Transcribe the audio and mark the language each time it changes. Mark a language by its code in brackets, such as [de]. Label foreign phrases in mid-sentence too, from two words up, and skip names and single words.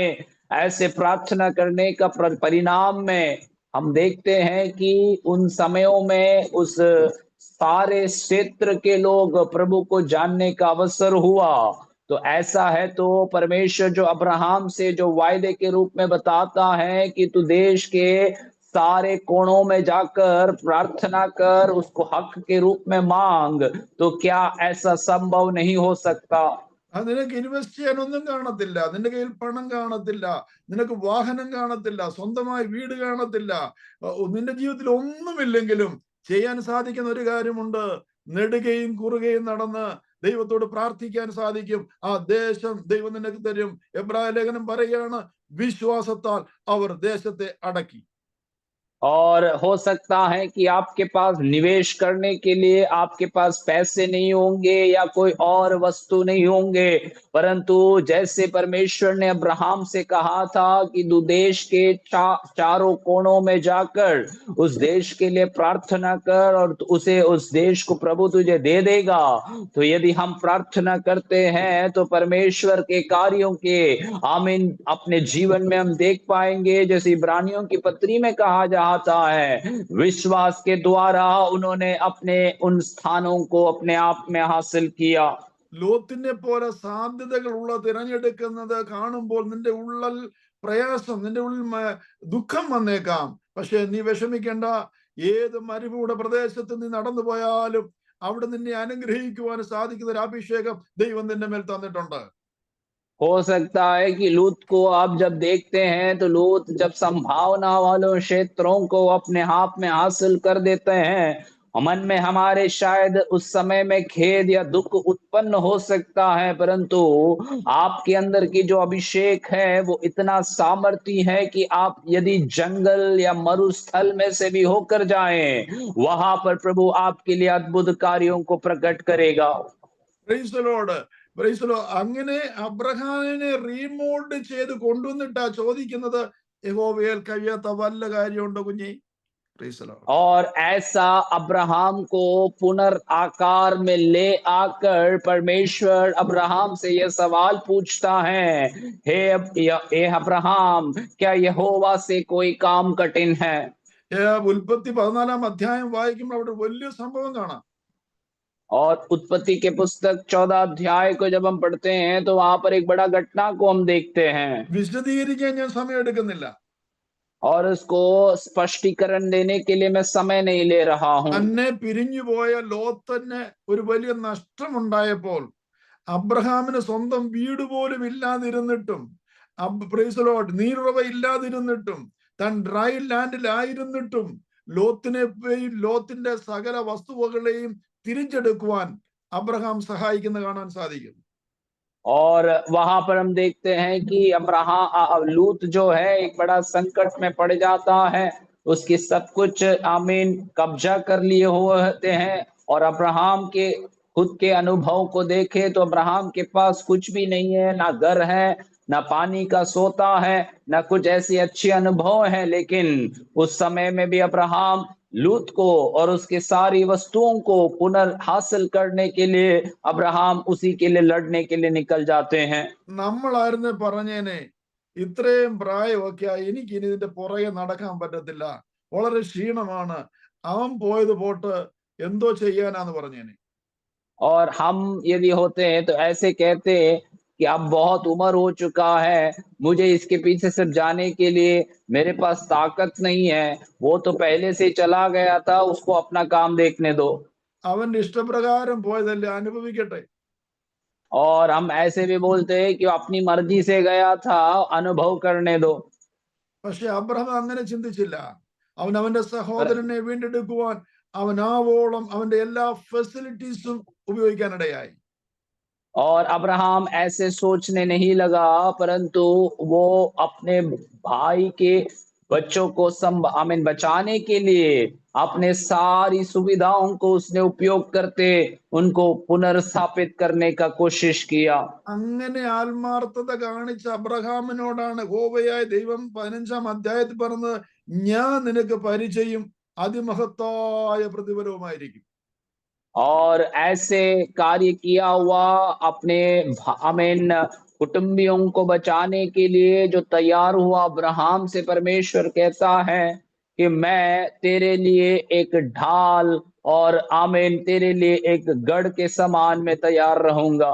[hi] ऐसे प्रार्थना करने का परिणाम में हम देखते हैं कि उन समयों में उस सारे क्षेत्र के लोग प्रभु को जानने का अवसर हुआ। तो ऐसा है तो परमेश्वर जो अब्राहम से जो वायदे के रूप में बताता है कि तू देश के सारे कोणों में जाकर प्रार्थना कर, उसको हक के रूप में मांग, तो क्या ऐसा संभव नहीं हो सकता? [ml] നിനക്ക് ഇൻവെസ്റ്റ് ചെയ്യാനൊന്നും കാണത്തില്ല, നിന്റെ കയ്യിൽ പണം കാണത്തില്ല, നിനക്ക് വാഹനം കാണത്തില്ല, സ്വന്തമായി വീട് കാണത്തില്ല, നിന്റെ ജീവിതത്തിൽ ഒന്നുമില്ലെങ്കിലും ചെയ്യാൻ സാധിക്കുന്ന ഒരു കാര്യമുണ്ട്. നെടുകയും കുറുകയും നടന്ന് ദൈവത്തോട് പ്രാർത്ഥിക്കാൻ സാധിക്കും. ആ ദേശം ദൈവം നിനക്ക് തരും. എബ്രായ ലേഖനം പറയുകയാണ്, വിശ്വാസത്താൽ അവർ ദേശത്തെ അടക്കി. [hi] और हो सकता है कि आपके पास निवेश करने के लिए आपके पास पैसे नहीं होंगे या कोई और वस्तु नहीं होंगे, परंतु जैसे परमेश्वर ने अब्राहम से कहा था कि तू देश के चारों कोणों में जाकर उस देश के लिए प्रार्थना कर और उसे उस देश को प्रभु तुझे दे देगा। तो यदि हम प्रार्थना करते हैं तो परमेश्वर के कार्यों के आमीन अपने जीवन में हम देख पाएंगे। जैसे इब्रानियों की पत्री में कहा जाता है, विश्वास के द्वारा उन्होंने अपने उन स्थानों को अपने आप में हासिल किया। [ml] ലോത്തിനെ പോലെ സാധ്യതകൾ ഉള്ള തിരഞ്ഞെടുക്കുന്നത് കാണുമ്പോൾ നിന്റെ ഉള്ളിൽ പ്രയാസം, നിന്റെ ഉള്ളിൽ ദുഃഖം വന്നേക്കാം. പക്ഷെ നീ വിഷമിക്കേണ്ട. ഏത് മരുഭൂമിയുടെ പ്രദേശത്ത് നീ നടന്നു പോയാലും അവിടെ നിന്നെ അനുഗ്രഹിക്കുവാൻ സാധിക്കുന്ന ഒരു അഭിഷേകം ദൈവം നിന്റെ മേൽ തന്നിട്ടുണ്ട്. [hi] हो सकता है कि लूत को आप जब देखते हैं तो लूत जब संभावना वालों क्षेत्रों को अपने हाथ में हासिल कर देते हैं, मन में हमारे शायद उस समय में खेद या दुख उत्पन्न हो सकता है, परंतु आपके अंदर की जो अभिषेक है वो इतना सामर्थी है कि आप यदि जंगल या मरुस्थल में से भी होकर जाएं, वहां पर प्रभु आपके लिए अद्भुत कार्यों को प्रकट करेगा। [en] Praise the Lord. Praise the Lord. [ml] അങ്ങനെ അബ്രഹാമിനെ റീമോൾഡ് ചെയ്ത് കൊണ്ടുവന്നിട്ടാ ചോദിക്കുന്നത്, യഹോവയാൽ കഴിയാത്ത വല്ല കാര്യമുണ്ടോ കുഞ്ഞേ? [en] Praise the Lord. [hi] और ऐसा अब्राहम को पुनर्आकार में ले आकर परमेश्वर अब्राहम से यह सवाल पूछता है, हे अब्राहम, क्या यहोवा से कोई काम कठिन है? [ml] ഉൽപ്പത്തി 14 അധ്യായം വായിക്കുമ്പോൾ അവിടെ വലിയ സംഭവം കാണാം. [hi] और उत्पत्ति के पुस्तक 14 अध्याय को जब हम पढ़ते हैं तो वहां पर एक बड़ा घटना को हम देखते हैं, [ml] വിശദീകരിക്കാൻ ഞാൻ സമയം എടുക്കുന്നില്ല. [hi] और उसको स्पष्टीकरण देने के लिए मैं समय नहीं ले रहा हूं। [ml] തന്നെ പിരിഞ്ഞുപോയ ലോത്തിന് ഒരു വലിയ നഷ്ടമുണ്ടായപ്പോൾ അബ്രഹാമിന് സ്വന്തം വീട് പോലും ഇല്ലാതിരുന്നിട്ടും, [en] Praise the Lord, [ml] നീരുറവ ഇല്ലാതിരുന്നിട്ടും, താൻ [en] dry land [ml] ലോത്തിന്റെ സകല വസ്തുവകളെയും തിരിച്ചെടുക്കുവാൻ അബ്രഹാം സഹായിക്കുന്ന കാണാൻ സാധിക്കും. [hi] और वहां पर हम देखते हैं कि अब्राहम लूत जो है एक बड़ा संकट में पड़ जाता है, उसकी सब कुछ आमीन कब्जा कर लिए हुए होते हैं। और अब्राहम के खुद के अनुभव को देखे तो अब्राहम के पास कुछ भी नहीं है, ना घर है, ना पानी का सोता है, ना कुछ ऐसे अच्छे अनुभव है, लेकिन उस समय में भी अब्राहम लूत को और उसके सारी वस्तुओं को पुनर्हासिल करने के लिए अब्राहम उसी के लिए लड़ने के लिए निकल जाते हैं। [ml] നമ്മളായിരുന്നു പറഞ്ഞേനെ, ഇത്രയും പ്രായമൊക്കെ എനിക്ക് ഇനി ഇതിന്റെ പുറകെ നടക്കാൻ പറ്റത്തില്ല, വളരെ ക്ഷീണമാണ്, അവൻ പോയത് പോട്ട് എന്തോ ചെയ്യാനാന്ന് പറഞ്ഞേനെ. [hi] और हम यदि होते हैं तो ऐसे कहते कि अब बहुत उम्र हो चुका है, मुझे इसके पीछे सिर्फ जाने के लिए मेरे पास ताकत नहीं है, वो तो पहले से चला गया था, उसको अपना काम देखने दो। [ml] അവന്റെ ഇഷ്ടപ്രകാരം പോയതല്ലേ, അനുഭവിക്കട്ടെ. [hi] और हम ऐसे भी बोलते हैं कि वो अपनी मर्जी से गया था, अनुभव करने दो। [ml] പക്ഷെ അബ്രഹാം അങ്ങനെ ചിന്തിച്ചില്ല. അവന്റെ [hi] पर [ml] സഹോദരനെ വീണ്ടെടുക്കുവാൻ അവനാവോളം അവന്റെ എല്ലാ ഫെസിലിറ്റീസും ഉപയോഗിക്കാനിടയായി. [hi] और अब्राहम ऐसे सोचने नहीं लगा, परंतु वो अपने भाई के बच्चों को बचाने के लिए अपने सारी सुविधाओं को उसने उपयोग करते उनको पुनर्स्थापित करने का कोशिश किया। [ml] അങ്ങനെ ആത്മാർത്ഥത കാണിച്ച അബ്രഹാമിനോടാണ് യഹോവയായ ദൈവം 15-ാം അധ്യായത്തിൽ പറഞ്ഞത്, ഞാൻ നിനക്ക് പരിചയം അതിമഹത്തായ പ്രതിഫലവുമായിരിക്കും. [hi] और ऐसे कार्य किया हुआ अपने आमीन कुटुंबियों को बचाने के लिए जो तैयार हुआ अब्राहम से परमेश्वर कहता है कि मैं तेरे लिए एक ढाल और आमीन तेरे लिए एक गढ़ के समान में तैयार रहूंगा।